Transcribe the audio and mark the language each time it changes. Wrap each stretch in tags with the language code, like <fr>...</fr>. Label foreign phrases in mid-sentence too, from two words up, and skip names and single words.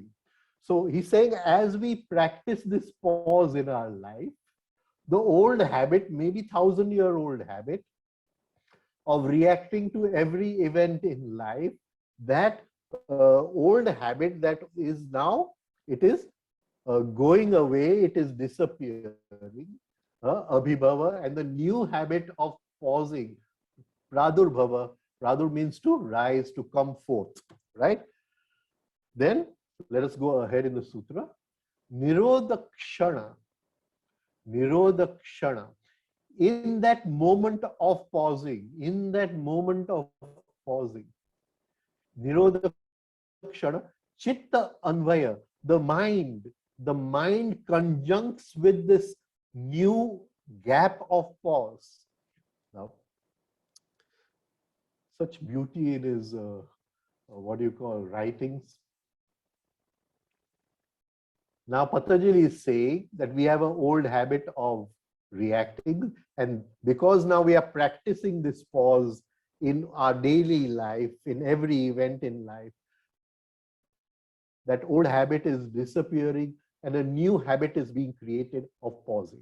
<en>So he's saying as we practice this pause in our life, the old habit, maybe 1,000-year-old habit of reacting to every event in life, that old habit that is now, it is going away, it is disappearing, abhibhava, and the new habit of pausing, pradurbhava. Pradur means to rise, to come forth, right? Then let us go ahead in the sutra.</en> <sa>Nirodha kshana. Nirodha kshana.</sa> <en>In that moment of pausing,</en> <sa>Nirodha kshana, chitta anvaya,</sa> <en>the mind conjuncts with this new gap of pause. Now, such beauty in his, what do you call, writings. Now, Patanjali is saying that we have an old habit of reacting, and because now we are practicing this pause in our daily life, in every event in life, that old habit is disappearing and a new habit is being created of pausing.</en>